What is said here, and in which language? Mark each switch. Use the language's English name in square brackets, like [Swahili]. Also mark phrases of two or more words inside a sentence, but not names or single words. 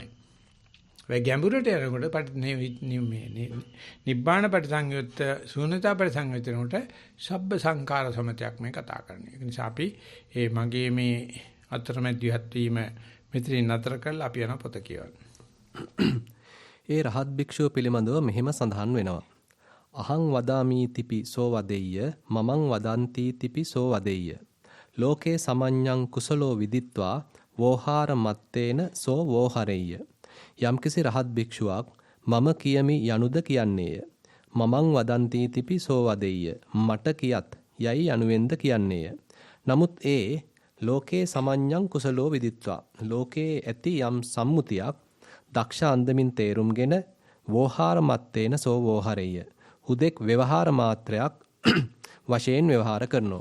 [Sinhala] වෙයි ගැඹුරට යනකොට නිබ්බාන පරිසංයුත් ශූන්‍යතා පරිසංයුත්නට [Pali] සබ්බ සංඛාර [Sinhala] සමතයක් මේ කතා කරන්නේ. ඒ නිසා අපි මගේ මේ අතරමැදිහත් වීම මෙතනින් නතර කරලා අපි යන පොත කියවන්න. ඒ රහත් භික්ෂුව පිළිබඳව මෙහෙම සඳහන් වෙනවා. [Pali] අහං වදාමි තිපි සෝ වදෙය්‍ය මමං වදන්ති තිපි සෝ වදෙය්‍ය ලෝකේ සමඤ්ඤං කුසලෝ විදිත්වා වෝහාර මත්තේන සෝ වෝහරෙය්‍ය [Sinhala] යම්කිසි රහත් භික්ෂුවක් මම කියමි යනුද කියන්නේය [Pali] මමං වදන්ති තිපි සෝ වදෙය්‍ය [Sinhala] මට කියත් යයි යනුවෙන්ද කියන්නේය නමුත් ඒ [Pali] ලෝකේ සමඤ්ඤං කුසලෝ විදිත්වා [Sinhala] ලෝකේ ඇති යම් සම්මුතියක් දක්ෂ අන්දමින් තේරුම්ගෙන [Pali] වෝහාර මත්තේන සෝ වෝහරෙය්‍ය [Sinhala] හුදෙක් ව්‍යවහාර මාත්‍රයක් වශයෙන් ව්‍යවහාර කරනෝ.